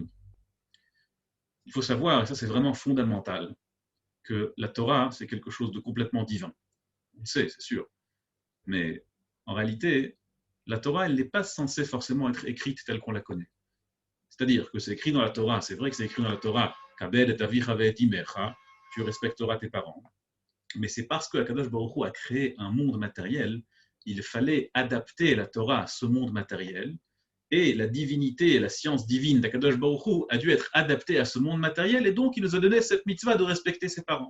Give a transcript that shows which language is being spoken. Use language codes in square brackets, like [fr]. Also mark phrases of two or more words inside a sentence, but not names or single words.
[fr] Il faut savoir, et ça c'est vraiment fondamental, que la Torah, c'est quelque chose de complètement divin. On le sait, c'est sûr. Mais en réalité, la Torah, elle n'est pas censée forcément être écrite telle qu'on la connaît. C'est-à-dire que c'est écrit dans la Torah, c'est vrai que c'est écrit dans la Torah, [he] כבד את אביך ואת אמך, [fr] tu respecteras tes parents. Mais c'est parce que [he] הקדוש ברוך הוא [fr] a créé un monde matériel, il fallait adapter la Torah à ce monde matériel, et la divinité et la science divine d' [he] הקדוש ברוך הוא [fr] a dû être adaptée à ce monde matériel, et donc il nous a donné cette mitzvah de respecter ses parents.